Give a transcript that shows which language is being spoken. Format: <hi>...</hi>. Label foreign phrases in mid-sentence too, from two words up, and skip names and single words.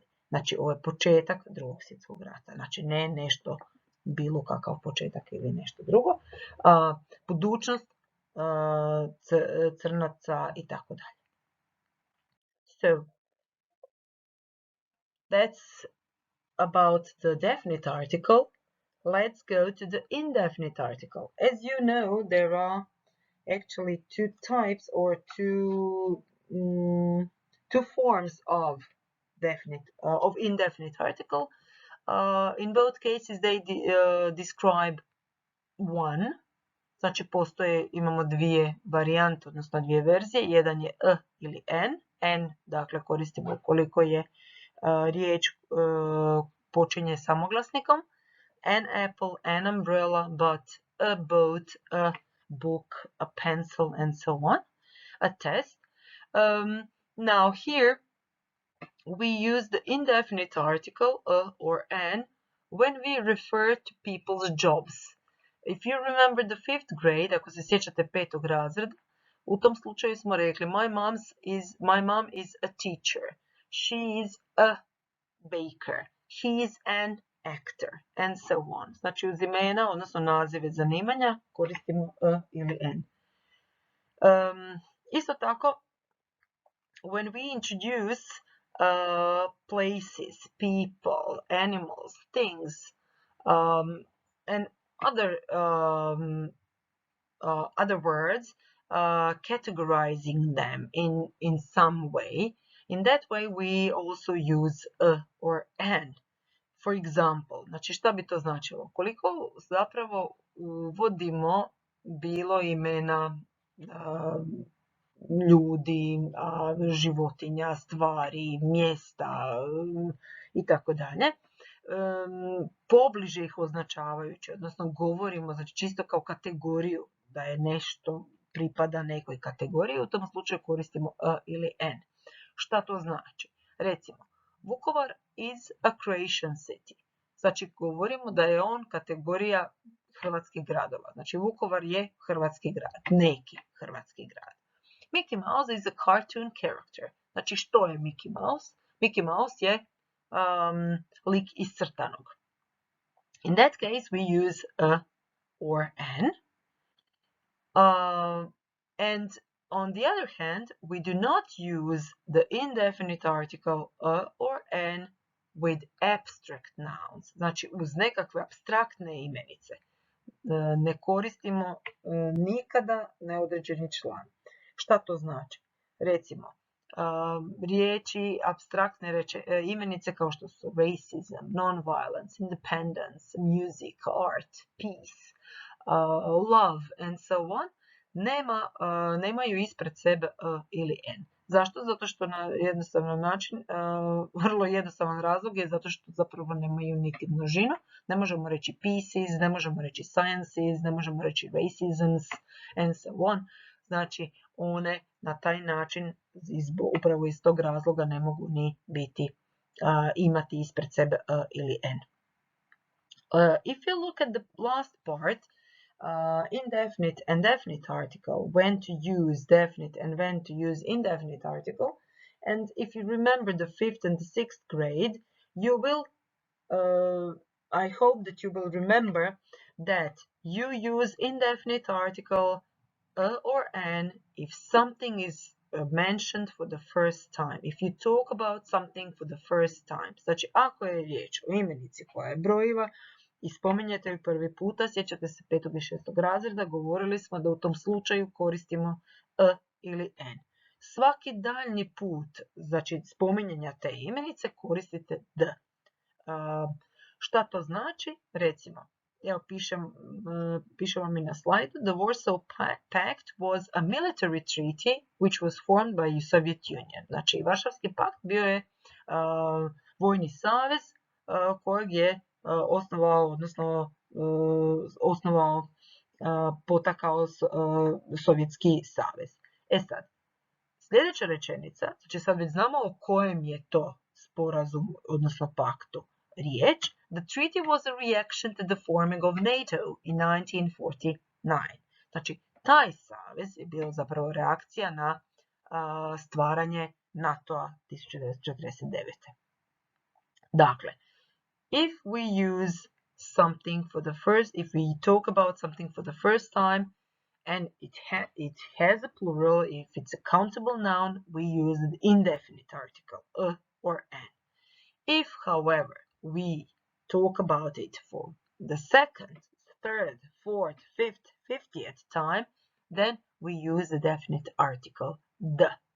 <hr>Znači, ovo je početak Drugog svjetskog rata. Znači, ne nešto, bilo kakav početak ili nešto drugo. Budućnost crnaca i tako dalje.</hr> <en>So, that's about the definite article. Let's go to the indefinite article. As you know, there are actually two types or two forms of indefinite article. In both cases, they describe one.</en> <hr>Znači, imamo dvije varijante, odnosno dvije verzije. Jedan je e ili n. N, dakle, koristimo koliko je riječ počinje samoglasnikom.</hr> <en>An apple, an umbrella, but, a boat, a book, a pencil, and so on. A test. Now here, we use the indefinite article, a or an, when we refer to people's jobs. If you remember the 5th grade, ako se sjećate 5. razreda, u tom slučaju smo rekli my mom is a teacher. She is a baker. He is an actor. And so on.</en> <hr>Znači uz imena, odnosno nazive zanimanja, koristimo a ili n. Isto tako,</hr> <en>when we introduce places, people, animals, things, and other words, categorizing them in some way. In that way, we also use a or an. For example,</en> <hr>znači šta bi to značilo? Koliko zapravo uvodimo bilo imena ljudi, životinja, stvari, mjesta i tako dalje. Pobliže ih označavajući, odnosno govorimo znači čisto kao kategoriju da je nešto pripada nekoj kategoriji, u tom slučaju koristimo a ili n. Šta to znači? Recimo,</hr> <en>Vukovar is a Croatian city.</en> <hr>Znači govorimo da je on kategorija hrvatskih gradova. Znači Vukovar je hrvatski grad, neki hrvatski grad.</hr> <en>Mickey Mouse is a cartoon character.</en> <hr>Znači što je Mickey Mouse? Mickey Mouse je lik iz crtanog.</hr> <en>In that case, we use a or an. And on the other hand, we do not use the indefinite article a or an with abstract nouns,</en> <hr>znači uz nekakve abstraktne imenice. Ne koristimo nikada neodređeni član. Šta to znači? Recimo, riječi, abstraktne imenice kao što su</hr> <en>racism, non-violence, independence, music, art, peace, love, and so on,</en> <hr>nemaju ispred sebe ili n. Zašto? Zato što na jednostavan način, vrlo jednostavan razlog je zato što zapravo nemaju niti množinu. Ne možemo reći pieces, ne možemo reći sciences, ne možemo reći racisms,</hr> <en>and so on.</en> <hr>Znači, one na taj način, upravo iz tog razloga, ne mogu ni biti, imati ispred sebe ili n.</hr> <en>If you look at the last part, indefinite and definite article, when to use definite and when to use indefinite article. And if you remember the 5th and the 6th grade, you will, I hope that you will remember that you use indefinite article a or an if something is mentioned for the first time. If you talk about something for the first time.</en> <hr>Znači, ako je riječ o imenici koja je brojiva, i spominjete ju prvi puta, sjećate se 5. i 6. razreda, govorili smo da u tom slučaju koristimo a ili n. Svaki daljnji put, znači spominjanja te imenice, koristite d. Šta to znači? Recimo, evo pišem vam i na slajdu.</hr> <en>The Warsaw Pact was a military treaty which was formed by the Soviet Union.</en> <hr>Znači, Varšavski pakt bio je vojni savez kojeg je potakao Sovjetski savez. Sad, sljedeća rečenica, znači sad već znamo o kojem je to sporazumu, odnosno paktu riječ.</hr> <en>The treaty was a reaction to the forming of NATO in 1949.</en> <hr>Znači, taj savez je bio zapravo reakcija na stvaranje NATO-a 1949. Dakle,</hr> <en>if we use something for the first, if we talk about something for the first time, and it has a plural, if it's a countable noun, we use the indefinite article, a or an. If, however, we talk about it for the second, third, fourth, fifth, 50th time, then we use the definite article, the.</en>